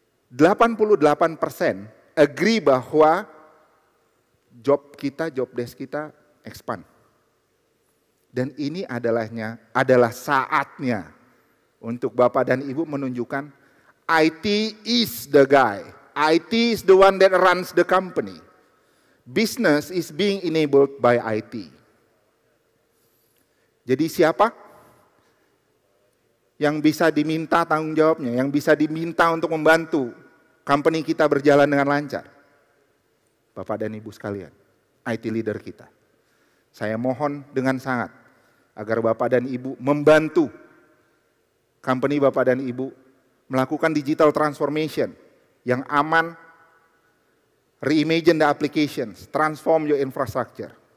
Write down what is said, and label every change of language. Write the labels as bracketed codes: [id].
[en] 88% agree bahwa job desk kita expand. [id] Dan ini adalah saatnya untuk Bapak dan Ibu menunjukkan [en] IT is the guy. IT is the one that runs the company. Business is being enabled by IT. [id] Jadi siapa yang bisa diminta tanggung jawabnya, yang bisa diminta untuk membantu company kita berjalan dengan lancar? Bapak dan Ibu sekalian, IT leader kita. Saya mohon dengan sangat agar Bapak dan Ibu membantu company Bapak dan Ibu melakukan digital transformation yang aman, [en] reimagine the applications, transform your infrastructure.